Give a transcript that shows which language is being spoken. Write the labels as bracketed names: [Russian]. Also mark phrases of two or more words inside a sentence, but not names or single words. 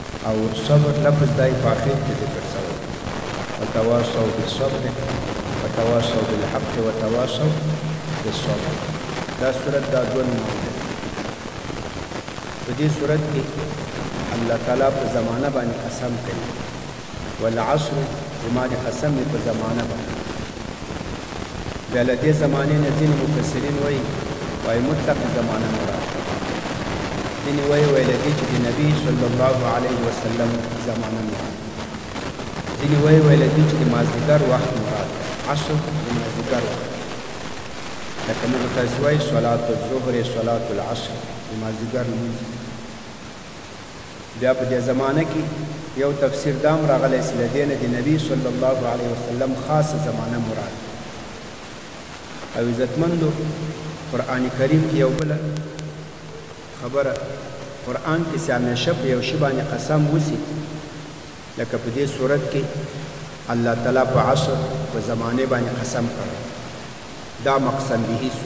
[Pashto] او صبر لفظ دای په اخر کې ذکر شوی [Arabic] وتواصوا بالصبر وتواصوا بالحق وتواصوا بالصبر. [Pashto] دا صورت دا دوه نومونه دي. په دې صورت کې الله تعالی په زمانه باندې قسم کوي والعصر بما دې قسم په زمانه باندې. بیا له دې زمانې نه ځینې مفسرین وایي مطلق زمانه مراد ده. ځینې وایي له دې چې د نبي [Arabic] صلی الله علیه وسلم [Pashto] زمانه مراد ده. ځینې وایي له دې چې د مازدیګر وخت مراد ده. عصر د مازدیګر وخت لکه موږ تاسو وایي [Arabic] صلات الظهر صلات العصر [Pashto] د مازدیګر لمونځ. بیا په دې زمانه کې یو تفسیر دام راغلی چې له دې نه د نبي [Arabic] صلی الله علیه وسلم [Pashto] خاصه زمانه مراد ده. او عزتمندو قرآن کریم کې یو بله خبره قرآن کې چې همیشه په یو شي باندې قسم وسي لکه په دې صورت کې الله تعالی په عصر په زمانه باندې قسم کړی دا مقسم به سو.